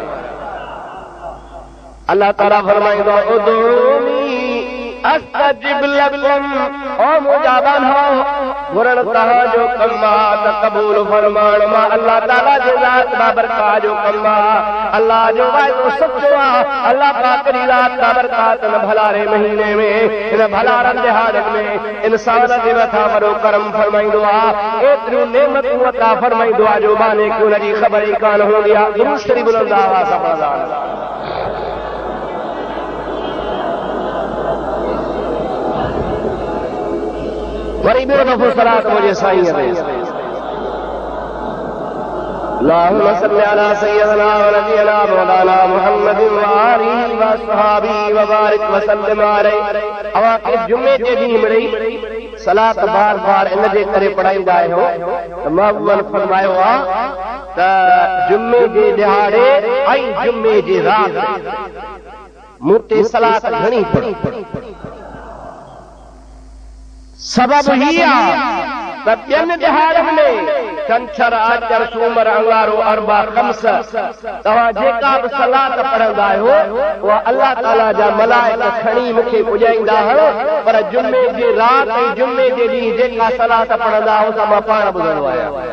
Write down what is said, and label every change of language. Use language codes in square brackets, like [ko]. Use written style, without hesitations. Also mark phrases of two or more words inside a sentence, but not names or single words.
[sd] अल्लाह ताला फरमाईंदो [ar] ادعوني أستجب لكم, [sd] ओ मुजाबन हो घुरण तहां जो कम आहे त क़बूल फरमाइण मां अल्लाह ताला जे ज़ात बाबरकात जो कम आहे, अल्लाह जो वाइदो सचो आहे, अल्लाह पाक जी ज़ात बाबरकात न भलारे महीने में इन भलारनि दिहाड़नि में इंसान जे मथां वॾो करम फरमाईंदो आहे, एतिरियूं नेमतूं अता फरमाईंदो आहे जो माने की उनजी ख़बर ई कान हूंदी आहे। दुरूद शरीफ़ बुलंद आवाज़ सां पढ़ंदा वरी ॿियो दफ़ो सलात मुंहिंजे साईं ते [ar] اللهم صل على سيدنا ونبينا مولانا محمد وآله وأصحابه وبارك وسلم عليه. [sd] अवां खे जुमे जे ॾींहुं मिड़ई सलात बार बार इन जे करे पढ़ाईंदा आहियूं त महबूबन फरमायो आहे त जुमे जे ॾिहाड़े ऐं जुमे जे राति मूं ते सलात घणी पढ़ी। सबब ही आहे त ॿियनि ॾिहाड़नि में छंछर आचर सूमर अंगारो अरबा खम्स तव्हां जेका बि सलात पढ़ंदा आहियो उहा अल्लाह ताला जा मलाइका खणी मूंखे पुॼाईंदा आहियो, पर जुमे जे राति ऐं जुमे जे ॾींहुं जेका सलात पढ़ंदा आहियो त मां पाण ॿुधंदो आहियां।